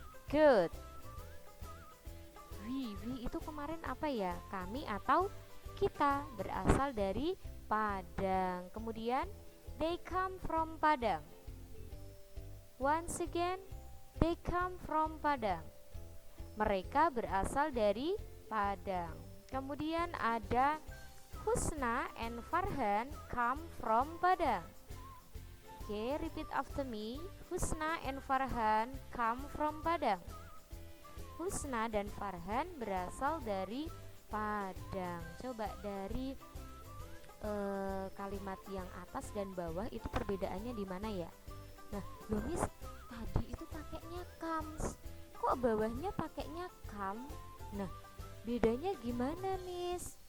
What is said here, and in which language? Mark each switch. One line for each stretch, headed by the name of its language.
Indonesian: Good. We itu kemarin apa ya? Kami atau kita, berasal dari Padang. Kemudian
English: they come from Padang. Once again, they come from Padang.
Indonesian: Mereka berasal dari Padang. Kemudian ada
English: Husna and Farhan come from Padang. Okay, repeat after me. Husna and Farhan come from Padang.
Indonesian: Husna dan Farhan berasal dari Padang. Coba dari kalimat yang atas dan bawah itu perbedaannya di mana ya? Nah, Miss, tadi itu pakainya comes. Kok bawahnya pakainya come? Nah, bedanya gimana, Miss?